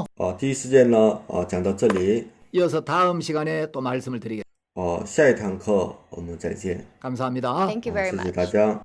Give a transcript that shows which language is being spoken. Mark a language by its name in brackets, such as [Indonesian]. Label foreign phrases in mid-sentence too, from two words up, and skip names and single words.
[Chinese] 第一时间呢讲到这里， [Korean] 이어서 다음 시간에 또 말씀을 드리겠습니다. [Chinese] 下一堂课我们再见。 [Korean] 감사합니다. [English] Thank you very [Chinese] 谢谢 [English] much. [Chinese] 大家。